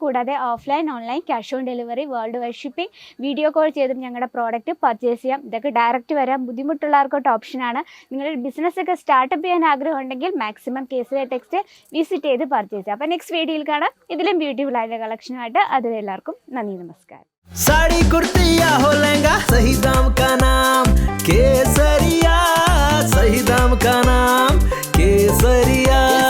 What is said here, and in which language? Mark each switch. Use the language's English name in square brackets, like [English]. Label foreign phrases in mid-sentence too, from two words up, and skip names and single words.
[Malayalam] കൂടാതെ [English] offline online cash on delivery world wide shipping video call [Malayalam] ചെയ്തും ഞങ്ങളുടെ [English] product purchase [Malayalam] ചെയ്യാം. ഇതൊക്കെ ഡയറക്റ്റ് വരാൻ ബുദ്ധിമുട്ടുള്ളവർക്കൊട്ട് ഓപ്ഷനാണ്. നിങ്ങളുടെ ബിസിനസ്സൊക്കെ സ്റ്റാർട്ടപ്പ് ചെയ്യാൻ ആഗ്രഹം ഉണ്ടെങ്കിൽ മാക്സിമം കേസിലെ [English] text visit [Malayalam] ചെയ്ത് പർച്ചേസ് ചെയ്യാം. അപ്പോൾ നെക്സ്റ്റ് വീഡിയോയിൽ കാണാം ഇതിലും ബ്യൂട്ടിഫുൾ ആയ കളക്ഷനുമായിട്ട്. അതുവരെ എല്ലാവർക്കും നന്ദി, നമസ്കാരം. [Hindi] साड़ी कुर्ती या हो लहंगा, सही दाम का नाम केसरिया, सही दाम का नाम केसरिया.